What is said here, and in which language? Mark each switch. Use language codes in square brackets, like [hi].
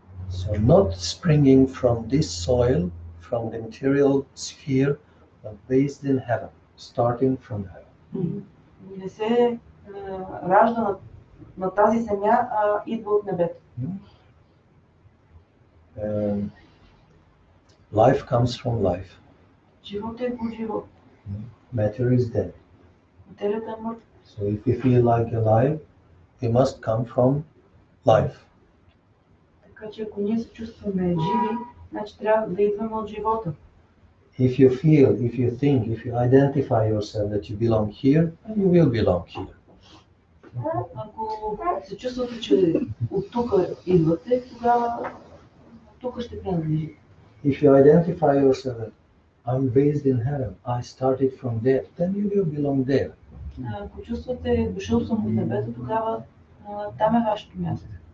[en] So not springing from this soil, from the material sphere, but based in heaven, starting from heaven. [bg] Не се ражда на тази земя, а идва от небето. [en] Life comes from life. [bg] Живот е от живот. [en] Matter is dead. [bg] Материята е мъртва. [en] So if we feel like alive, we must come from life. [bg] Така че ако ние се чувстваме живи, значи трябва да идваме от живота. [en] If you feel, if you think, if you identify yourself that you belong here, you will belong here. [bg] Ако се чувствате, че от тук идвате, тогава тук ще принадлежите. [en] If you identify yourself that I'm based in heaven, I started from there, then you will belong there. [bg] Ако чувствате, дошъл съм от небето, тогава там е вашето място.